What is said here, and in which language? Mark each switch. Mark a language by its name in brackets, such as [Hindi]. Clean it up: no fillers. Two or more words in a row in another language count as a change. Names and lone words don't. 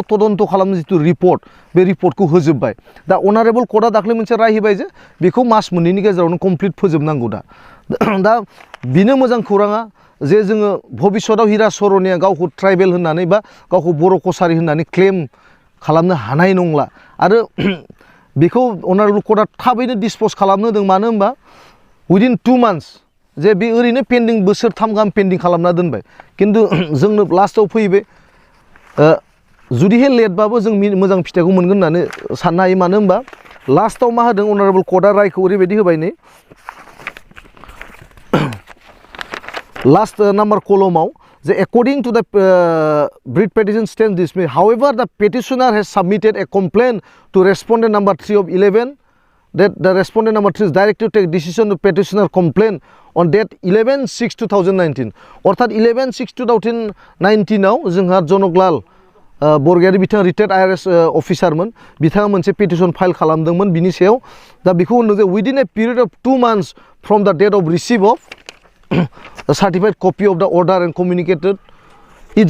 [Bodo] तदन्त खालामनो जिथु रिपर्ट बे रिपर्टखौ होजोब्बाय दा [English] honourable court [Bodo] दाख्लै मोनसे राय होबाय जे बेखौ मास मोननैनि गेजेरावनो कमप्लिट फोजोबनांगौ दा बिनो मोजां खौराङा जे जोङो भबिष्यतआव हिरा सर'निया गावखौ ट्राइबेल होननानै बा गावखौ बर' कसारि होननानै क्लेम खालामनो हानाय नंला आरो बेखौ [English] honourable court [Bodo] थाबैनो डिसप'ज खालामनो होदों मानो होनबा [English] within 2 months [Bodo] जे बे ओरैनो पेन्डिं बोसोरथाम गाहाम पेन्डिं खालामना दोनबाय खिन्थु जोंनो लास्टआव फैबाय जुदिहाय लेटबाबो जों मोजां फिथाइखौ मोनगोन होननानै साननो हायो मानो होनबा लास्टआव मा होदों [English] honourable court [Bodo] रायखौ ओरैबायदि होबाय नै [English] last number column the according to the writ petition stands dismissed. However, the petitioner has submitted a complaint to respondent number 3 of 11 that the respondent number 3 is directed to take decision to petitioner complaint on date 11/6/2019 [Bodo] अर्थात 11/6/2019 आव जोंहा जनकलाल बरगयारि बिथाङा रिटायार्ड IRS अफिसारमोन बिथाङा मोनसे [English] petition file [Bodo] खालामदोंमोन बिनि सायाव दा बेखौ होनदों जे [English] within a period of 2 months from the date of receive of certified copy of the order and communicated its